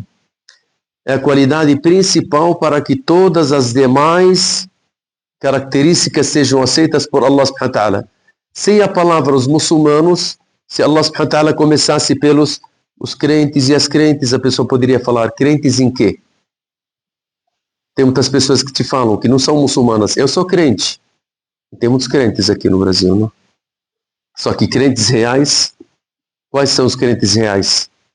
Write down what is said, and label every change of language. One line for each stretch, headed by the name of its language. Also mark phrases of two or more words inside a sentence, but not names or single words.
Portuguese: É a qualidade principal para que todas as demais características sejam aceitas por
Arabic: الله سبحانه وتعالى.
Portuguese: Sem a palavra os muçulmanos, se
Arabic: الله سبحانه وتعالى
Portuguese: começasse pelos os crentes e as crentes, a pessoa poderia falar, crentes em quê? Tem muitas pessoas que te falam que não são muçulmanas. Eu sou crente. Tem muitos crentes aqui no Brasil, não? Só que crentes reais, quais são os crentes reais?